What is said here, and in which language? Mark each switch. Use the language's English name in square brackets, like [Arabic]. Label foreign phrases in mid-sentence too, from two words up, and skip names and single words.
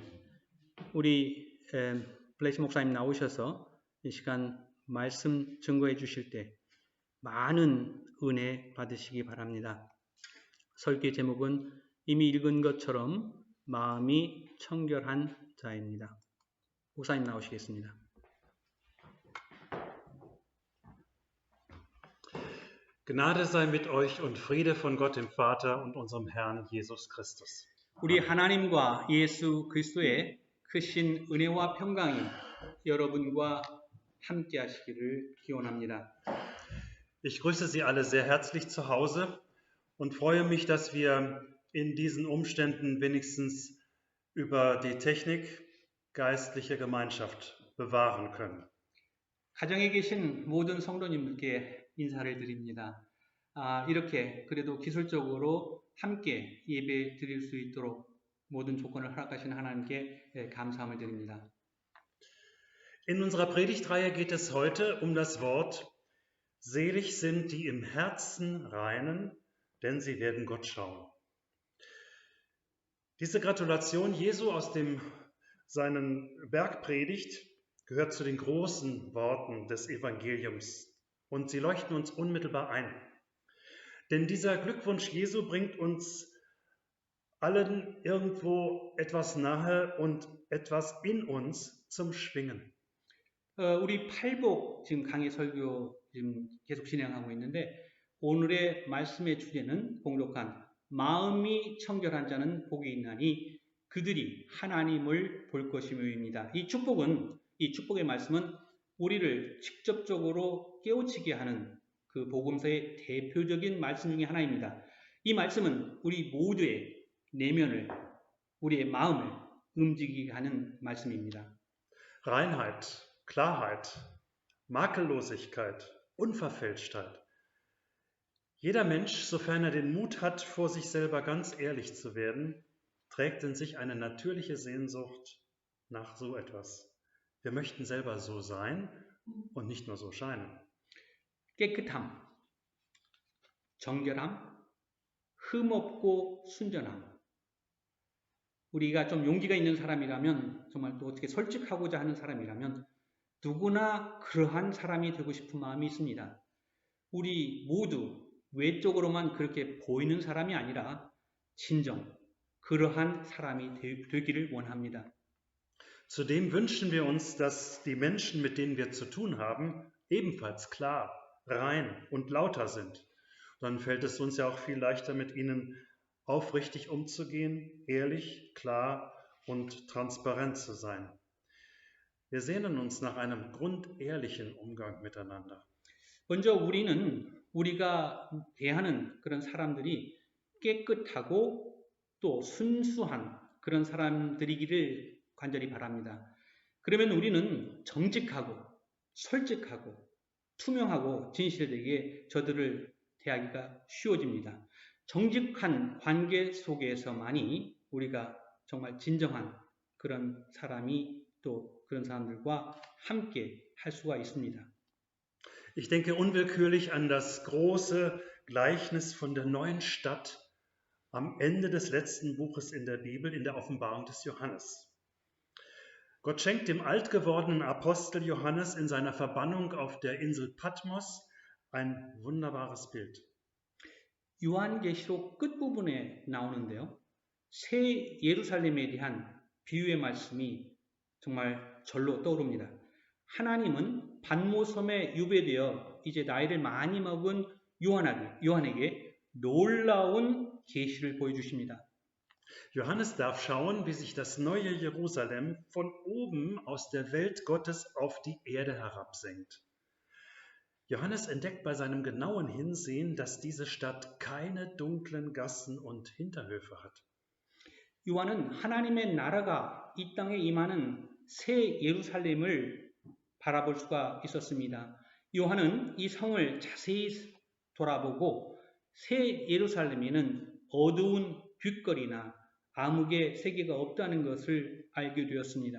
[Korean] 우리 블레이스 목사님 나오셔서 이 시간 말씀 증거해 주실 때 많은 은혜 받으시기 바랍니다. 설교 제목은 이미 읽은 것처럼 마음이 청결한 자입니다. 목사님 나오시겠습니다. [German] Gnade sei mit euch und Friede von Gott dem Vater und unserem Herrn Jesus Christus. [Korean] 우리 하나님과 예수 그리스도의 크신 은혜와 평강이 여러분과 함께 하시기를 기원합니다. [German] Ich grüße Sie alle sehr herzlich zu Hause und freue mich, dass wir in diesen Umständen wenigstens über die Technik geistliche Gemeinschaft bewahren können. [Korean] 가정에 계신 모든 성도님들께 인사를 드립니다. 이렇게 그래도 기술적으로 함께 예배 드릴 수 있도록 모든 조건을 허락하신 하나님께 감사함을 드립니다. [German] In unserer Predigtreihe geht es heute um das Wort Selig sind die im Herzen reinen, denn sie werden Gott schauen. Diese Gratulation Jesu aus seinen Bergpredigt gehört zu den großen Worten des Evangeliums und sie leuchten uns unmittelbar ein. Denn dieser Glückwunsch Jesu bringt uns allen irgendwo etwas nahe und etwas in uns zum Schwingen. [Korean] 우리 팔복 지금 강의 설교 지금 계속 진행하고 있는데 오늘의 말씀의 주제는 봉독한 마음이 청결한 자는 복이 있나니 그들이 하나님을 볼 것이며입니다. 이 축복의 말씀은 우리를 직접적으로 깨우치게 하는 그 복음서의 대표적인 말씀 중에 하나입니다. 이 말씀은 우리 모두의 내면을, 우리의 마음을 움직이게 하는 말씀입니다. [German] Reinheit, Klarheit, Makellosigkeit, Unverfälschtheit. Jeder Mensch, sofern er den Mut hat, vor sich selber ganz ehrlich zu werden, trägt in sich eine natürliche Sehnsucht nach so etwas. Wir möchten selber so sein und nicht nur so scheinen. [Korean] 깨끗함, 정결함, 흠없고 순전함. 우리가 좀 용기가 있는 사람이라면, 정말 또 어떻게 솔직하고자 하는 사람이라면 누구나 그러한 사람이 되고 싶은 마음이 있습니다. 우리 모두 외적으로만 그렇게 보이는 사람이 아니라 진정 그러한 사람이 되기를 원합니다. [German] Zudem wünschen wir uns, dass die Menschen, mit denen wir zu tun haben, ebenfalls klar, rein und lauter sind. Dann fällt es uns ja auch viel leichter, mit ihnen aufrichtig umzugehen, ehrlich, klar und transparent zu sein. Wir sehnen uns nach einem grundehrlichen Umgang miteinander. [Korean] 먼저 우리가 대하는 그런 사람들이 깨끗하고 또 순수한 그런 사람들이기를 간절히 바랍니다. 그러면 우리는 정직하고 솔직하고 투명하고 진실되게 저들을 대하기가 쉬워집니다. 정직한 관계 속에서만이 우리가 정말 진정한 그런 사람이 또 그런 사람들과 함께 할 수가 있습니다. [German] Ich denke unwillkürlich an das große Gleichnis von der neuen Stadt am Ende des letzten Buches in der Bibel, in der Offenbarung des Johannes. Gott schenkt dem altgewordenen Apostel Johannes in seiner Verbannung auf der Insel Patmos ein wunderbares Bild. [Korean] 요한계시록 끝부분에 나오는데요. 새 예루살렘에 대한 비유의 말씀이 정말 절로 떠오릅니다. 하나님은 반모섬에 유배되어 이제 나이를 많이 먹은 요한에게 놀라운 계시를 보여주십니다. [German] Johannes darf schauen, wie sich das neue Jerusalem von oben aus der Welt Gottes auf die Erde herabsenkt. Johannes entdeckt bei seinem genauen Hinsehen, dass diese Stadt keine dunklen Gassen und Hinterhöfe hat. [Korean] 요한은 하나님의 나라가 이 땅에 임하는 새 예루살렘을 바라볼 수가 있었습니다. 요한은 이 성을 자세히 돌아보고 새 예루살렘에는 어두운 뒷거리나 암흑의 세계가 없다는 것을 알게 되었습니다.